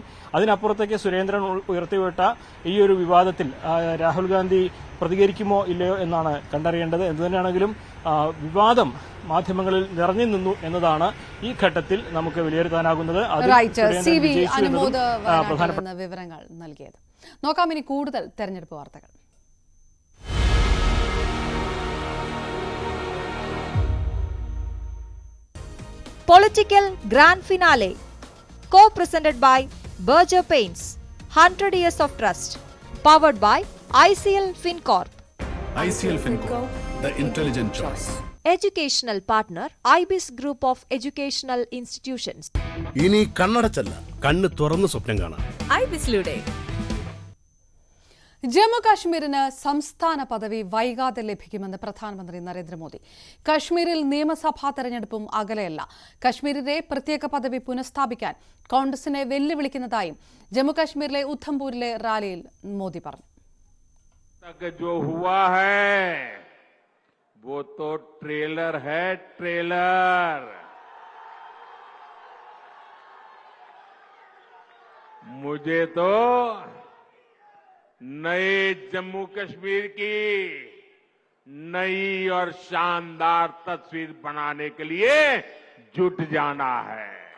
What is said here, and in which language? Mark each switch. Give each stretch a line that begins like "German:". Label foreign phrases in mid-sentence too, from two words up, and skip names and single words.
Malayalam: അതിനപ്പുറത്തേക്ക് സുരേന്ദ്രൻ ഉയർത്തിവിട്ട ഈ ഒരു വിവാദത്തിൽ രാഹുൽ ഗാന്ധി പ്രതികരിക്കുമോ ഇല്ലയോ എന്നാണ് കണ്ടറിയേണ്ടത്. എന്തുതന്നെയാണെങ്കിലും വിവാദം മാധ്യമങ്ങളിൽ നിറഞ്ഞു നിന്നു എന്നതാണ് ഈ ഘട്ടത്തിൽ നമുക്ക് വിലയിരുത്താനാകുന്നത്. വിവരങ്ങൾ നൽകിയത്. നോക്കാം ഇനി കൂടുതൽ തെരഞ്ഞെടുപ്പ് വാർത്തകൾ.
English: Political Grand Finale, co-presented by Berger Paints, 100 years of trust, powered by ICL FinCorp. ICL FinCorp, the intelligent choice. Educational partner, IBIS Group of Educational Institutions.
Malayalam: ഇനി കണ്ണടച്ചല്ല, കണ്ണ് തുറന്ന് സ്വപ്നം കാണാം. IBISലൂടെ ജമ്മു കാശ്മീരിന് സംസ്ഥാന പദവി വൈകാതെ ലഭിക്കുമെന്ന് പ്രധാനമന്ത്രി നരേന്ദ്രമോദി. കശ്മീരിൽ നിയമസഭാ തെരഞ്ഞെടുപ്പും അകലെയല്ല. കശ്മീരിലെ പ്രത്യേക പദവി പുനഃസ്ഥാപിക്കാൻ കോൺഗ്രസിനെ വെല്ലുവിളിക്കുന്നതായും ജമ്മു കാശ്മീരിലെ ഉദ്ധംപൂരിലെ റാലിയിൽ മോദി പറഞ്ഞു.
Hindi: नए जम्मू कश्मीर की नई और शानदार तस्वीर बनाने के लिए जुट जाना है.